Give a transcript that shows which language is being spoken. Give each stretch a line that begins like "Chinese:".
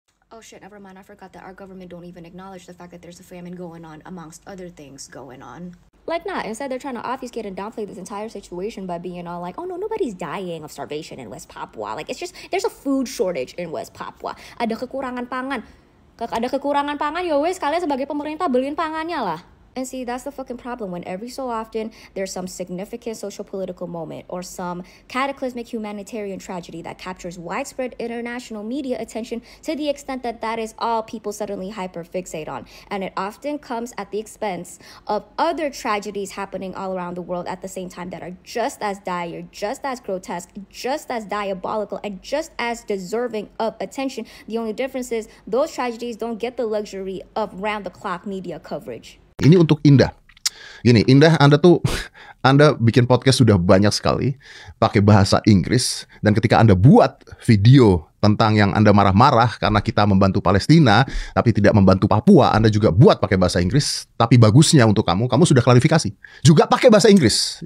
English: Oh shit, never mind, I forgot that our government don't even acknowledge the fact that there's a famine going on amongst other things going on. Like, not. Instead, they're trying to obfuscate and downplay this entire situation by being all like, oh no, nobody's dying of starvation in West Papua. Like, it's just, there's a food shortage in West Papua.
Indonesian: Ada kekurangan pangan. Ada kekurangan pangan, ya wes, kalian sebagai pemerintah beliin pangannya lah.
English: And see, that's the fucking problem when every so often there's some significant social political moment or some cataclysmic humanitarian tragedy that captures widespread international media attention to the extent that that is all people suddenly hyperfixate on. And it often comes at the expense of other tragedies happening all around the world at the same time that are just as dire, just as grotesque, just as diabolical, and just as deserving of attention. The only difference is those tragedies don't get the luxury of round-the-clock media coverage.
Indonesian: Ini untuk Indah. Gini, Indah, Anda bikin podcast sudah banyak sekali pakai bahasa Inggris, dan ketika Anda buat video tentang yang Anda marah-marah karena kita membantu Palestina tapi tidak membantu Papua, Anda juga buat pakai bahasa Inggris. Tapi bagusnya untuk kamu sudah klarifikasi. Juga pakai bahasa Inggris.